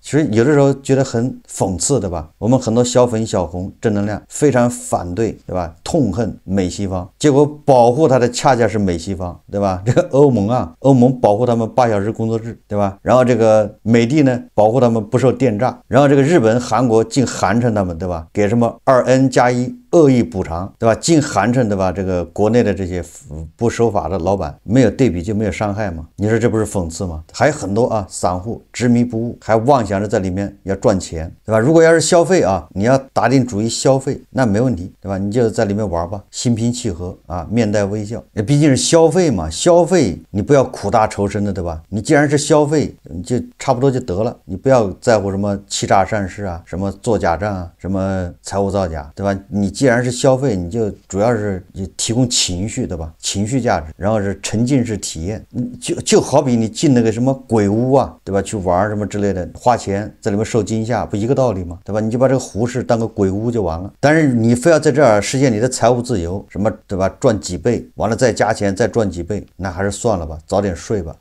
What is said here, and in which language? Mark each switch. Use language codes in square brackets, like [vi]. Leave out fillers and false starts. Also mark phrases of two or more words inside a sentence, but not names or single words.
[zh] 其實有的時候覺得很諷刺，對吧？我們很多小粉小紅正能量非常反對，對吧？痛恨美西方，結果保護他的恰恰是美西方，對吧？這個歐盟啊，歐盟保護他們8小時工作制，对吧？然後這個美的呢，保護他們不受電詐，然後這個日本、韓國竟寒碜他們，對吧？給什麼2N+1惡意補償，對吧？竟寒碜，对吧？這個國內的這些不守法的老板，沒有對比就沒有傷害嗎？你說這不是諷刺嗎？還有很多啊，散戶執迷不悟，還妄想着在裡面要賺錢，對吧？如果要是消費啊，你要打定主意消費，那沒問題，對吧？你就在裡面玩吧，心平氣和啊，面帶微笑。也畢竟是消費嘛，消費你不要苦大仇深的，對吧？你既然是消費，你就差不多就得了，你不要在乎什麼欺詐上市啊，什麼做假賬啊，什麼財務造假，對吧？你既然是消費，你就主要是提供情緒，對吧？情緒價值，然後是沉浸式體驗，就好比你進那個什麼鬼屋啊，對吧？去玩什麼之類的，花錢在裡面受驚嚇，不一個道理嗎？對吧？你就把這個胡適當個鬼屋就完了。但是你非要在這兒實現你的財務自由，什麼對吧？賺幾倍，完了再加錢再賺幾倍，那還是算了吧，早點睡吧。